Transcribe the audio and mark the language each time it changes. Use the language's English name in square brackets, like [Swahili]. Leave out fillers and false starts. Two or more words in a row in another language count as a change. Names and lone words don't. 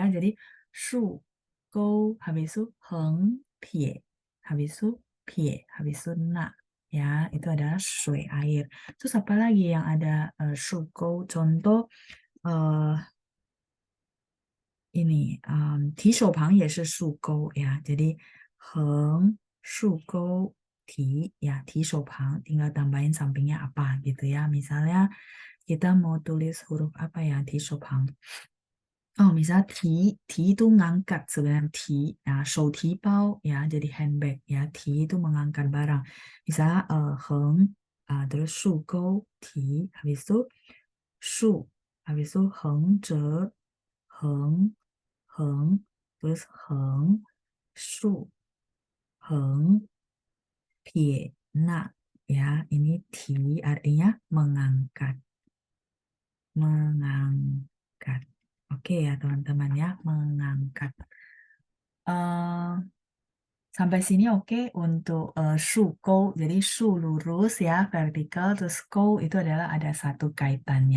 [Indonesian] Jadi [Chinese] 竖钩, [Indonesian] habis itu [Chinese] 横撇, [Indonesian] habis itu pie, habis itu na. Ya, itu adalah shui, air. Terus apa lagi yang ada [Chinese] 竖钩? [Indonesian] Contoh ini [Chinese] 提手旁也是竖钩 [Indonesian] ya. Jadi [Chinese] 横竖钩提 [Indonesian] ya, [Chinese] 提手旁 [Indonesian] tinggal tambahin sampingnya apa gitu ya. Misalnya kita mau tulis huruf apa ya 提手旁. Oh, misalnya ti itu ngangkat sebenarnya ti ya, [Chinese] 手提包 [Indonesian] ya, jadi handbag ya, ti itu mengangkat barang. Misalnya heng terus 竖钩提 habis itu 竖 habis itu [Chinese] 横折横横 [Indonesian] terus [Chinese] 横竖横撇捺 [Indonesian] ya, ini ti artinya mengangkat mengangkat. Oke ya teman-teman ya, mengangkat. Sampai sini oke untuk [Chinese] 竖钩. [Indonesian] Jadi shu lurus ya, vertikal, terus kou itu adalah ada satu kaitannya.